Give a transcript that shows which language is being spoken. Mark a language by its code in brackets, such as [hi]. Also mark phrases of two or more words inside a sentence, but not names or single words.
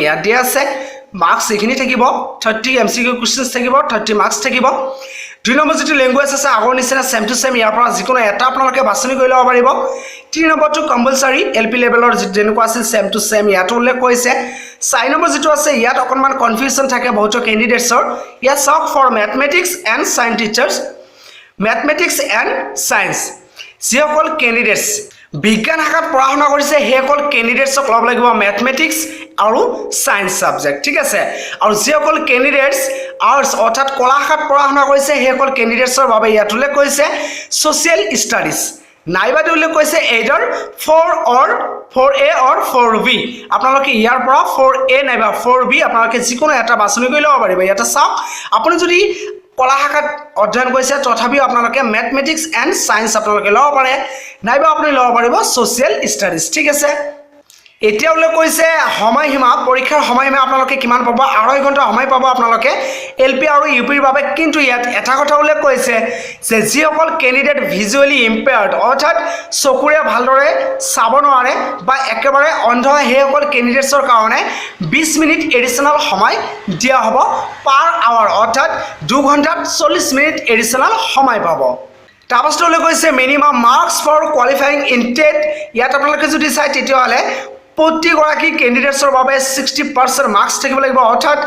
[as] ইয়াত দিয়া আছে মাৰ্কস এখিনি থাকিব 30 [en] MCQ questions [as] থাকিব 30 মাৰ্কস থাকিব 2 নম্বৰ যেটো ল্যাঙ্গুৱেজ আছে আগৰ নিচিনা [en] same to same [as] ইয়াৰ পৰা যিকোনো এটা আপোনালোকে বাছনি কৰি লব পাৰিব 3 নম্বৰটো কম্পালসৰি এলপি লেভেলৰ যেনেকুৱা আছিল [en] same to same [as] ইয়াত উল্লেখ কৰিছে 4 নম্বৰ যেটো আছে ইয়াত অকনমান কনফিউজন থাকে বহুত ক্যান্ডিডেটছৰ ইয়াত চাওক [en] for mathematics and science teachers mathematics and science [as] যিসকল ক্যান্ডিডেটছ বিজ্ঞান শাখাত পঢ়া কৰিছে হেকল ক্যান্ডিডেটছক লব লাগিব ম্যাথমেটিক্স আৰু সায়েন্স সাবজেক্ট ঠিক আছে আৰু যিসকল ক্যান্ডিডেটছ আৰ্টছ অৰ্থাৎ কলা শাখাত পঢ়া কৰিছে হেকল ক্যান্ডিডেটছৰ বাবে ইয়াত উল্লেখ কৰিছে [en] social studies [as] নাইবাদি উল্লেখ কৈছে either [en] 4A or 4B [as] আপোনালোকে ইয়াৰ পৰা 4A নাইবা 4B আপোনালোকে যিকোনো এটা বাছনি কৰি লব পাৰিব ইয়াতে চাওক আপুনি যদি কলা শাখাত অধ্যয়ন কৰিছে তথাপিও আপোনালোকে [en] mathematics and science [as] আপোনালোকে লব পাৰে নাইবা আপুনি লব পাৰিব [en] social studies [as] ঠিক আছে এতিয়া উল্লেখ কৈছে সময়সীমা পৰীক্ষাৰ সময়সীমা আপোনালোকে কিমান পাব 2.5 ঘণ্টা সময় পাব আপোনালোকে এলপি আৰু ইউপিৰ বাবে কিন্তু ইয়াত এটা কথা উল্লেখ কৈছে যে যিসকল ক্যান্ডিডেট [en] visually impaired [as] অৰ্থাৎ চকুৰে ভালদৰে চাব নোৱাৰে বা একেবাৰে অন্ধ হেসকল ক্যান্ডিডেটছৰ কাৰণে 20 মিনিট এডিশনাল সময় দিয়া হ'ব [en] per hour [as] অৰ্থাৎ 2 ঘণ্টাত 40 মিনিট এডিশনাল সময় পাব তাপাছটোলৈ কৈছে [en] minimum marks for qualifying in TET [as] ইয়াত আপোনালোকে যদি চাই তেতিয়াহলে প্ৰতি গৰাকী ক্যান্ডিডেটছৰ বাবে 60% মাৰ্কস থাকিব লাগিব অৰ্থাৎ